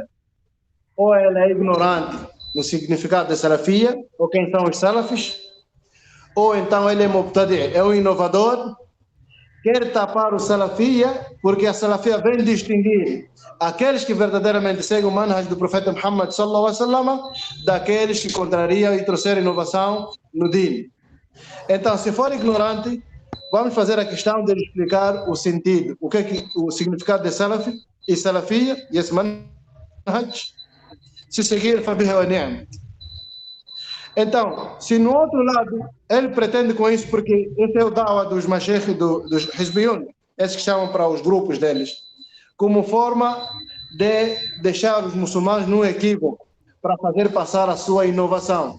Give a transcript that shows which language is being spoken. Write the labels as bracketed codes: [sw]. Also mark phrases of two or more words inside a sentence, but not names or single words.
[pt] Ou ela é ignorante no significado da salafia, ou quem são os salafis, ou então ele é mubtadi', é um inovador, quer tapar o salafia, porque a salafia vem distinguir aqueles que verdadeiramente seguem o manhaj do profeta Muhammad [ar] صلى الله عليه وسلم [pt] daqueles que contrariam e trouxeram inovação no din. Então, se for ignorante, vamos fazer a questão de explicar o sentido, o que o significado de salafi e salafia e esse manhaj. Se seguir, [ar] فبها ونعم. [pt] Então, se no outro lado ele pretende com isso, porque esse é o da'wah dos mashayikh, dos hizbiyun, esses que chamam para os grupos deles, como forma de deixar os muçulmanos num equívoco para fazer passar a sua inovação.